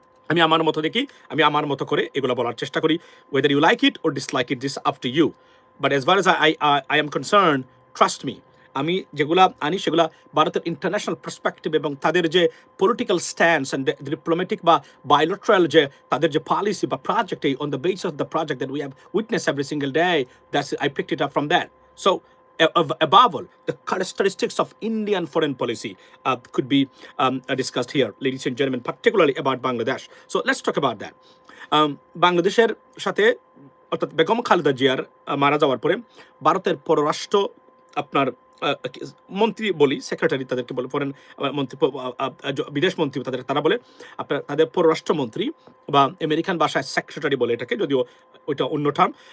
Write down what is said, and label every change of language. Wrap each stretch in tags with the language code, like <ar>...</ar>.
<bn>আমি আমার মতো দেখি, আমি আমার মতো করে এগুলো বলার চেষ্টা করি।</bn> <en>whether you like it or dislike it, this up to you, but as far as I am concern, trust me,</en> <bn>আমি যেগুলা আনি সেগুলা ভারতের ইন্টারন্যাশনাল পার্সপেক্টিভ এবং তাদের যে পলিটিক্যাল স্ট্যান্স অ্যান্ড ডিপ্লোম্যাটিক বা বায়োলেট্রাল যে তাদের যে পলিসি বা project,</bn> <en>On the base of the project that we have witness every single day, that's I picked it up from that. So above all, the characteristics of Indian foreign policy could be discussed here, ladies and gentlemen, particularly about Bangladesh. So let's talk about that.</en> <bn>বাংলাদেশের সাথে অর্থাৎ বেগম খালেদা জিয়ার মারা যাওয়ার পরে ভারতের পররাষ্ট্র আপনার মন্ত্রী বলি, সেক্রেটারি তাদেরকে বলে, ফরেন মন্ত্রী, বিদেশ মন্ত্রী তারা বলে, আপনার তাদের পররাষ্ট্রমন্ত্রী বা আমেরিকান ভাষায় সেক্রেটারি বলে এটাকে, যদিও ওইটা অন্য টার্ম।</bn>